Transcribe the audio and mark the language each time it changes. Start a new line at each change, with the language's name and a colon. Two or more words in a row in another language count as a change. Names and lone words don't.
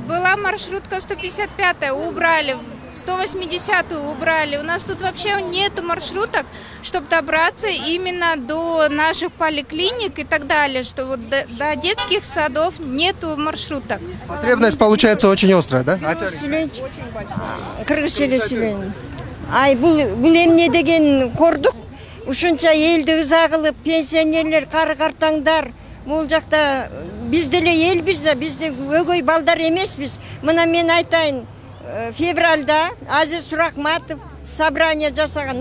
Russian: Была маршрутка 155-я, убрали. 180-ю убрали. У нас тут вообще нету маршруток, чтобы добраться именно до наших поликлиник и так далее, что вот до детских садов нету маршруток. Потребность получается очень острая, да?
Kyrgyz: Кыргызча эле сүйлөйм. Ай, бул эмне деген кордук. Ушунча элди ыза кылып, пенсионерлер, кары картаңдар, бул жакта биз деле элбиз да, биз өгөй балдар эмеспиз. Мына мен айтайын, февральда Азиз Суракматов собрание жасаган.